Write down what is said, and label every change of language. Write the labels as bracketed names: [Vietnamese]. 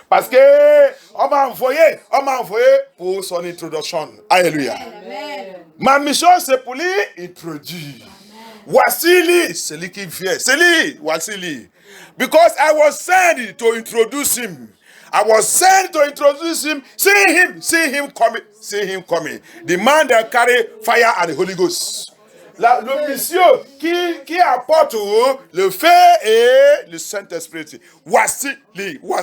[French] Parce que on m'a envoyé pour son introduction. Alléluia. Amen. Ma mission, c'est pour lui introduire. Voici, c'est lui qui vient. C'est lui, voici lui. [English] Because I was sent to introduce him. I was sent to introduce him. See him coming. The man that carry fire and the Holy Ghost. [French] Le monsieur qui apporte le feu et le Saint-Esprit. Voici lui.